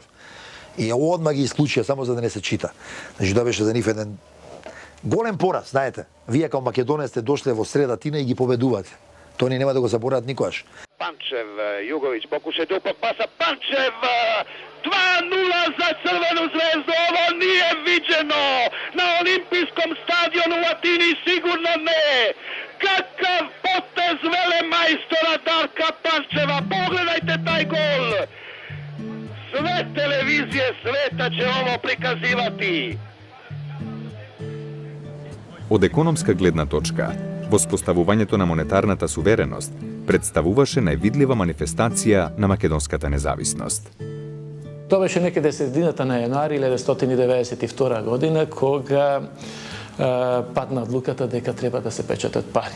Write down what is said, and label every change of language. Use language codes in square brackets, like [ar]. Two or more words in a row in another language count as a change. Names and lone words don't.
[mk] И одма ги исклучија само за да не се чита. Значи тоа беше за нив еден голем пораз, знаете. Вие како македонец сте дошле во среда Атина и ги победувате. Тоа нема да го заборават никогаш. [sr] Панчев, Југовиќ покуша да паса Панчев 2-0 за Црвену звезду. Ово nije viđeno na Olimpijskom stadionu u Atini, sigurno ne. Kakav potez velemajstora Darka Pančeva. Pogledajte taj gol. Sve televizije sveta će ovo prikazivati. [mk] Од економска гледна точка, воспоставувањето на монетарната сувереност представуваше највидлива манифестација на македонската независност. Тоа беше некаде средината на јануари 1992 година, кога падна одлуката дека треба да се печатат пари.